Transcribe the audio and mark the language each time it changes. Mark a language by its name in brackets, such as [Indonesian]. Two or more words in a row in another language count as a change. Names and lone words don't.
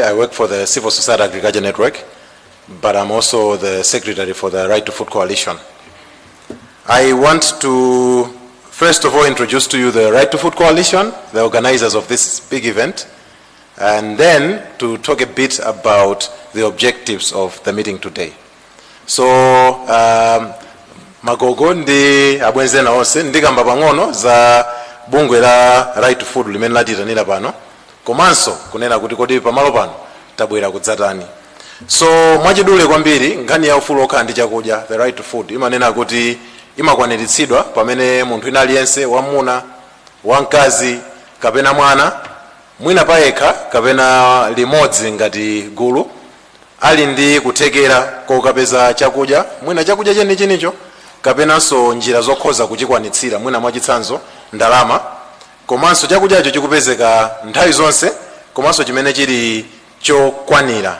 [English] I work for the Civil Society Agriculture Network, but I'm also the secretary for the Right to Food Coalition. I want to, first of all, introduce to you the Right to Food Coalition, the organizers of this big event, and then to talk a bit about the objectives of the meeting today. So, [Nyanja] magogo ndi abwenzena onse ndikamba pang'ono za bungwe la Right to Food limene latitanira pano komanso kunena kuti kodi pamalo pano tabwera kudzatani. So mwachidule kwambiri nkhani ya ufulu okhala ndi chakudya, [English] the right to food, [Nyanja] imanena kuti imakwaniritsidwa pamene munthu ina aliyense, wamuna, wamkazi, kapena mwana, mwina payekha kapena limodzi ngati gulu, ali ndi kuthekera kokapeza chakudya, mwina chakudya chenichenicho, kapenanso njira zokhoza kuchikwanitsira, mwina mwachitsanzo ndalama, komanso chakudyacho chikupezeka nthawi zonse, komanso chimene chili chokwanira.